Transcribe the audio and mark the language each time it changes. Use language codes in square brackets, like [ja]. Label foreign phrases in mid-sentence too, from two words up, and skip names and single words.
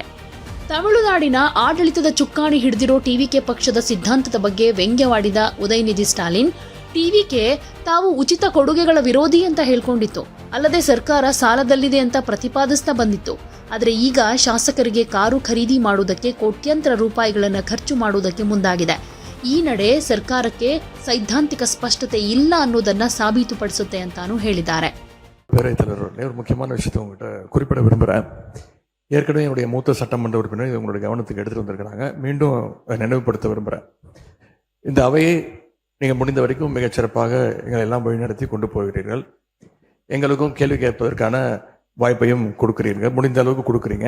[kn] ತಮಿಳುನಾಡಿನ ಆಡಳಿತದ ಚುಕ್ಕಾಣಿ ಹಿಡಿದಿರೋ ಟಿವಿಕೆ ಪಕ್ಷದ ಸಿದ್ಧಾಂತದ ಬಗ್ಗೆ ವ್ಯಂಗ್ಯವಾಡಿದ ಉದಯನಿಧಿ ಸ್ಟಾಲಿನ್, ಟಿವಿಕೆ ತಾವು ಉಚಿತ ಕೊಡುಗೆಗಳ ವಿರೋಧಿ ಅಂತ ಹೇಳ್ಕೊಂಡಿತ್ತು. ಅಲ್ಲದೆ ಸರ್ಕಾರ ಸಾಲದಲ್ಲಿದೆ ಅಂತ ಪ್ರತಿಪಾದಿಸ್ತಾ ಬಂದಿತ್ತು. ಆದರೆ ಈಗ ಶಾಸಕರಿಗೆ ಕಾರು ಖರೀದಿ ಮಾಡುವುದಕ್ಕೆ ಕೋಟ್ಯಂತರ ರೂಪಾಯಿಗಳನ್ನು ಖರ್ಚು ಮಾಡುವುದಕ್ಕೆ ಮುಂದಾಗಿದೆ. ಈ ನಡೆ ಸರ್ಕಾರಕ್ಕೆ ಸೈದ್ಧಾಂತಿಕ ಸ್ಪಷ್ಟತೆ ಇಲ್ಲ ಅನ್ನೋದನ್ನ ಸಾಬೀತುಪಡಿಸುತ್ತೆ ಅಂತಾನೂ ಹೇಳಿದ್ದಾರೆ. [ta] முக்கியமான விஷயத்தை உங்ககிட்ட குறிப்பிட விரும்புகிறேன். ஏற்கனவே என்னுடைய மூத்த சட்டமன்ற உறுப்பினர் உங்களுடைய கவனத்துக்கு எடுத்துகிட்டு வந்திருக்கிறாங்க. மீண்டும் நினைவுபடுத்த விரும்புகிறேன். இந்த அவையை நீங்கள் முடிந்த வரைக்கும் மிகச்சிறப்பாக எங்களை எல்லாம் வழிநடத்தி கொண்டு போகிறீர்கள். எங்களுக்கும் கேள்வி கேட்பதற்கான வாய்ப்பையும் கொடுக்கிறீர்கள், முடிந்த அளவுக்கு கொடுக்குறீங்க.